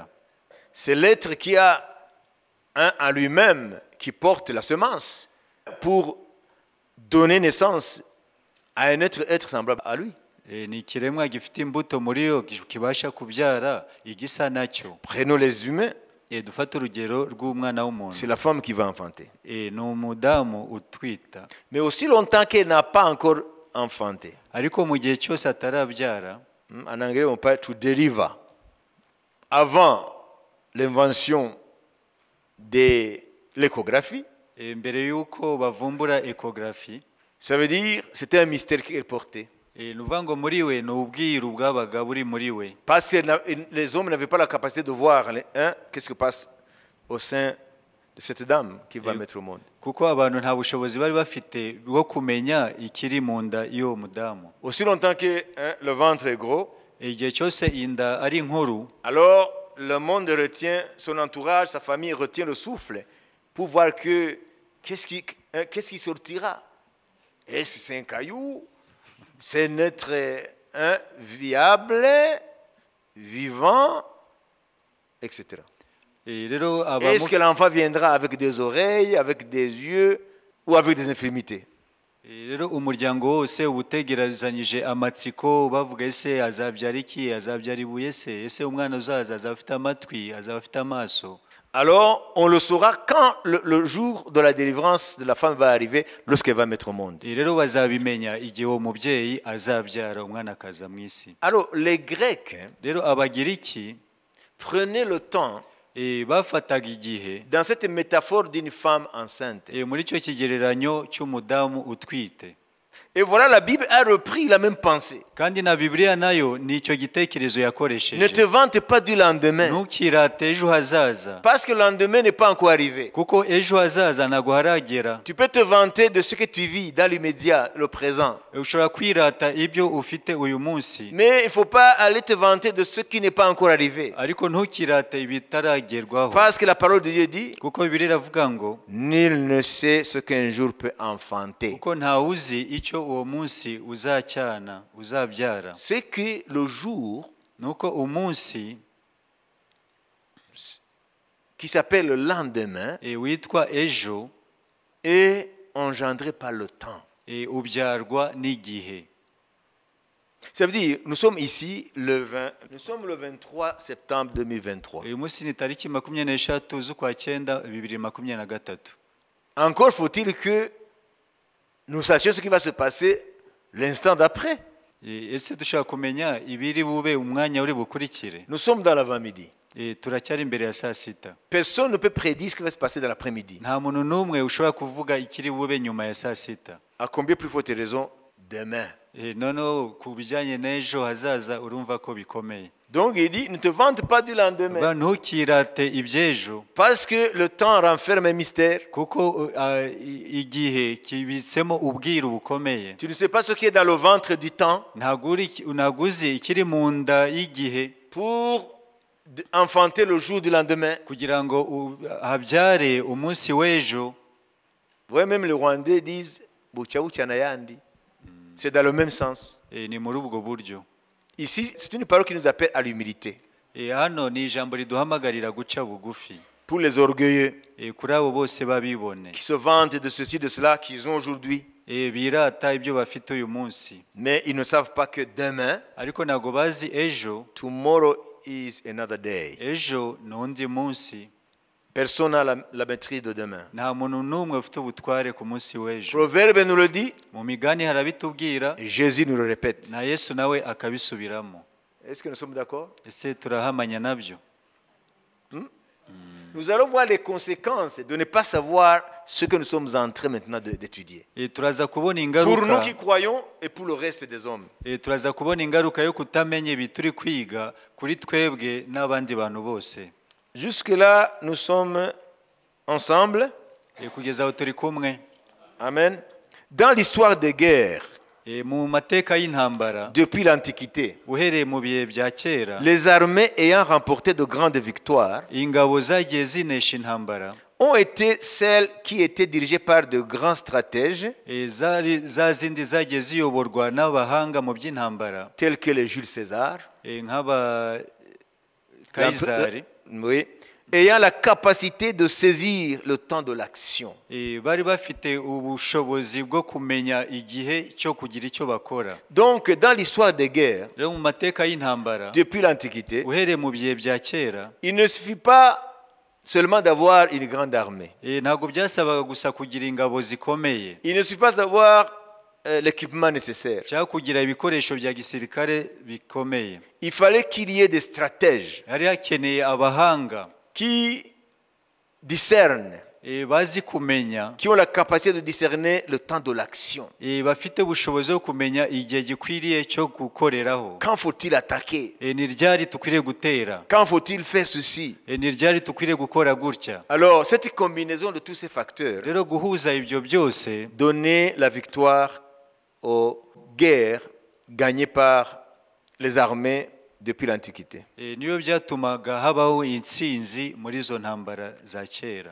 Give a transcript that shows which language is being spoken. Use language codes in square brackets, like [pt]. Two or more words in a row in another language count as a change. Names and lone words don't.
[fr] C'est l'être qui a en lui-même, qui porte la semence pour donner naissance à un être semblable à lui. [rw] Ni ikiremwa gifite imbuto muri yo kibasha kubyara igisa nacyo. [fr] Prenons les humains. [rw] Dufate urugero rw'umwana w'umuntu. [fr] C'est la femme qui va enfanter. [rw] Ni umudamu utwita. [fr] Mais aussi longtemps qu'elle n'a pas encore enfanté. [rw] Ariko mu gihe cyose atarabyara, [fr] en anglais on parle [en] to deliver. [fr] Avant l'invention de l'échographie, [rw] mbere yuko bavumbura échographie, [fr] ça veut dire c'était un mystère qu'elle portait. [rw] Nuvuga ngo muri we ni ubwiru bwabaga buri muri we. [fr] Parce que les hommes n'avaient pas la capacité de voir qu'est-ce qui passe au sein de cette dame qui va mettre au monde. [rw] Kuko abantu nta bushobozi bari bafite bwo kumenya ikiri mu nda y'uwo mudamu. [fr] Aussi longtemps que le ventre est gros, [rw] igihe cyose inda ari nkuru, [fr] alors le monde retient, son entourage, sa famille retient le souffle pour voir que qu'est-ce qui sortira. Est-ce que c'est un caillou? C'est un être viable, vivant, etc. Est-ce que l'enfant viendra avec des oreilles, avec des yeux ou avec des infirmités? [rw] Rero umuryango wose ubutegerezanyije amatsiko bavuga ese azabyara iki, azabyara ibuye se, ese umwana uzaza azafite amatwi, azafite amaso. [fr] Alors, on le saura quand le jour de la délivrance de la femme va arriver, lorsqu'elle va mettre au monde. [rw] Rero bazabimenya igihe uwo mubyeyi azabyara umwana akaza mu isi. [fr] Alors, les Grecs, [rw] rero abagiriki [fr] prenaient le temps [rw] bafataga igihe [fr] dans cette métaphore d'une femme enceinte. [rw] Muri cyo kigereranyo cy'umudamu utwite. [fr] Et voilà, la Bible a repris la même pensée. [rw] Kandi na Bibiliya nayo nicyo gitekerezo yakoresheje. [fr] Ne te vante pas du lendemain. [rw] Ntukirate ejo hazaza. [fr] Parce que le lendemain n'est pas encore arrivé. [rw] Kuko ejo hazaza ntago haragera. [fr] Tu peux te vanter de ce que tu vis dans l'immédiat, le présent. [rw] Ushobora kwirata ibyo ufite uyu munsi. [fr] Mais il ne faut pas aller te vanter de ce qui n'est pas encore arrivé. [rw] Ariko ntukirate ibitaragerwaho. [fr] Parce que la parole de Dieu dit, [rw] kuko Bibiliya iravuga ngo, [fr] nul ne sait ce qu'un jour peut enfanter. [rw] Kuko ntawuzi icyo uwo munsi uzacyana, uzabyara. [fr] C'est que le jour [rw] nuko umunsi [fr] qui s'appelle le lendemain [rw] witwa ejo [fr] est engendré par le temps. [rw] Ubyarwa n'igihe. [fr] Ça veut dire, nous sommes ici le 23 septembre 2023. [rw] Uyu munsi ni tariki 23 z'ukwa 9 2023. [fr] Encore faut-il que nous sachions ce qui va se passer l'instant d'après. [rw] Ese dushaka kumenya ibiri bube umwanya uri bukurikire. [fr] Nous sommes dans l'avant-midi. [rw] turacyari imbere ya saa sita. [fr] Personne ne peut prédire ce qui va se passer dans l'après-midi. [rw] Nta muntu n'umwe ushobora kuvuga ikiri bube nyuma ya saa sita. [fr] À combien plus forte raison demain. [rw] Noneho ku bijyanye n'ejo hazaza urumva ko bikomeye. [fr] Donc il dit, ne te vante pas du lendemain. [rw] Ntukirate iby'ejo. [fr] Parce que le temps renferme un mystère. [rw] Kuko igihe kibitsemo ubwiru bukomeye. [fr] Tu ne sais pas ce qui est dans le ventre du temps. [rw] Ntabwo uzi ikiri mu nda y'igihe. [fr] Pour enfanter le jour du lendemain. [rw] Kugira ngo habyare umunsi w'ejo. [fr] Vous même les Rwandais disent [rw] bucya bucya n'ayandi. [fr] C'est dans le même sens. [rw] Ni muri ubwo buryo. [fr] Ici, c'est une parole qui nous appelle à l'humilité. [rw] Hano ni ijambo riduhamagarira guca bugufi. [fr] Pour les orgueilleux. [rw] Kuri abo bose babibone. [fr] Qui se vantent de ceci, de cela qu'ils ont aujourd'hui. [rw] Birata ibyo bafite uyu munsi. [fr] Mais ils ne savent pas que demain. [rw] Ariko ntago bazi ejo. [en] Tomorrow is another day. [rw] Ejo n'undi munsi. [fr] Personne n'a la maîtrise de demain. [rw] Nta muntu n'umwe ufite ubutware ku munsi w'ejo. [fr] Proverbe nous le dit. [rw] Mu migani harabitubwira. [fr] Jésus nous le répète. [rw] Na Yesu nawe akabisubiramo. [fr] Est-ce que nous sommes d'accord? [rw] Ese turahamanya nabyo? [fr] Nous allons voir les conséquences de ne pas savoir ce que nous sommes en train maintenant d'étudier. [rw] Turaza kubona ingaruka. [fr] Pour nous qui croyons et pour le reste des hommes. [rw] Turaza kubona ingaruka yo kutamenya ibituri kwiga kuri twebwe n'abandi bantu bose. [fr] Jusque-là, nous sommes ensemble. [rw] Kugeza aho turi kumwe. Amen. [fr] Dans l'histoire des guerres, [rw] mu mateka y'intambara, [fr] depuis l'Antiquité, [rw] uhereye mu bihe bya kera, [fr] les armées ayant remporté de grandes victoires [rw] ingabo zagiye zinesha intambara [fr] ont été celles qui étaient dirigées par de grands stratèges [rw] za zindi zagiye ziyoborwa n'abahanga mu by'intambara [fr] tels que les Jules César, [rw] nk'aba Kaisari, [fr] oui, ayant la capacité de saisir le temps de l'action. [rw] bari bafite ubushobozi bwo kumenya igihe cyo kugira icyo bakora. [fr] Donc dans l'histoire des guerres, [rw] rero mu mateka y'intambara, [fr] depuis l'Antiquité, [rw] uhereye mu bihe bya kera, [fr] il ne suffit pas seulement d'avoir une grande armée. [rw] Ntabwo byasabaga gusa kugira ingabo zikomeye. [fr] Il ne suffit pas d'avoir l'équipement nécessaire. [rw] cyangwa kugira ibikoresho bya gisirikare bikomeye. [fr] Il fallait qu'il y ait des stratèges [rw] hari hakeneye abahanga [fr] qui discernent, [rw] bazi kumenya, [fr] qui ont la capacité de discerner le temps de l'action. [rw] bafite ubushobozi bwo kumenya igihe gikwiriye cyo gukoreraho. [fr] Quand faut-il attaquer? [rw] Ni ryari tukwiriye gutera? [fr] Quand faut-il faire ceci? [rw] Ni ryari tukwiriye gukora gutya? [fr] Alors, cette combinaison de tous ces facteurs [rw] rero guhuza ibyo byose [fr] donnait la victoire aux guerres gagnées par les armées depuis l'Antiquité. [rw] niyo byatumaga habaho intsinzi muri izo ntambara za kera.